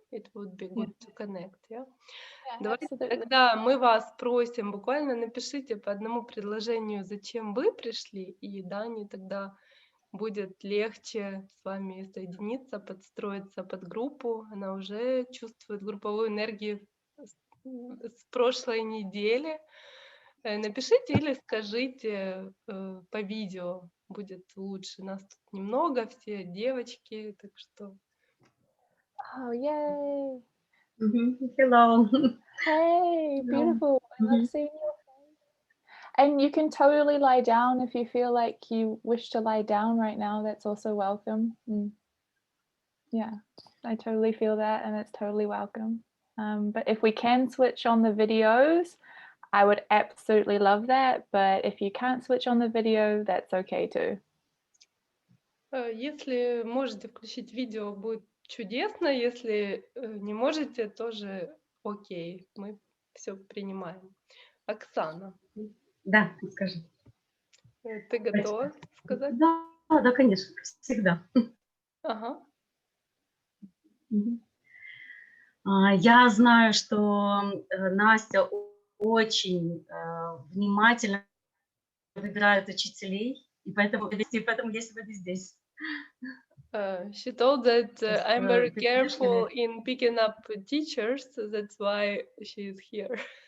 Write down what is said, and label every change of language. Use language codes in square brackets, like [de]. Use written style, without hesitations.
[en] It would be good to connect, yeah? [ru] Давайте тогда мы вас просим, буквально напишите по одному предложению, зачем вы пришли, и Дани тогда будет легче с вами соединиться, подстроиться под группу. Она уже чувствует групповую энергию с прошлой недели. Напишите или скажите по видео, будет лучше. Нас тут немного, все девочки, так что... [en] Oh, yay! Hello. Hey, beautiful. I love seeing your face. And you can totally lie down if you feel like you wish to lie down right now. That's also welcome. Yeah, I totally feel that, and it's totally welcome. But if we can switch on the videos, I would absolutely love that. But if you can't switch on the video, that's okay too. [ru] Если можете включить видео, будет чудесно. Если не можете, тоже окей. Мы все принимаем. Оксана. Да, скажи. Ты готова сказать? Да, конечно, всегда. Ага. Я знаю, что Настя очень внимательно выбирает учителей, и поэтому я сегодня здесь. [en] She told that I'm very careful in picking up teachers, so that's why she is here.